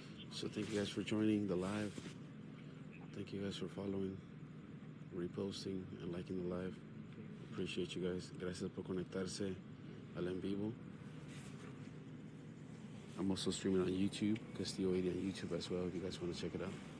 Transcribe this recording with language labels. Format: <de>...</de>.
<en>So thank you guys for joining the live. Thank you guys for following, reposting, and liking the live. Appreciate you guys.</en> <es>Gracias por conectarse al en vivo.</es> <en>I'm also streaming on YouTube, Castillo 80 on YouTube as well, if you guys want to check it out.</en>